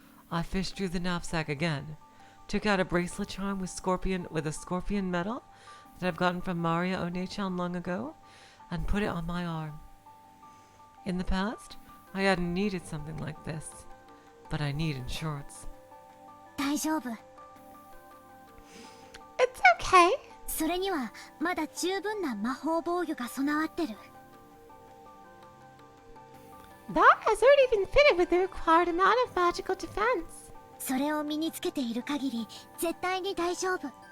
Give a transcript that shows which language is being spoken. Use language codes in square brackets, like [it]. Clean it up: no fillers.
[en] I fished through the knapsack again, took out a bracelet charm with a scorpion medal that I've gotten from Maria One-chan long ago, and put it on my arm. In the past, I hadn't needed something like this, but I need insurance. [ja] 大丈夫。 [en] It's okay. [ja] それにはまだ十分な魔法防御が備わってる。 [en] That has already been fitted with the required amount of magical defense. [ja] それを身につけている限り絶対に大丈夫。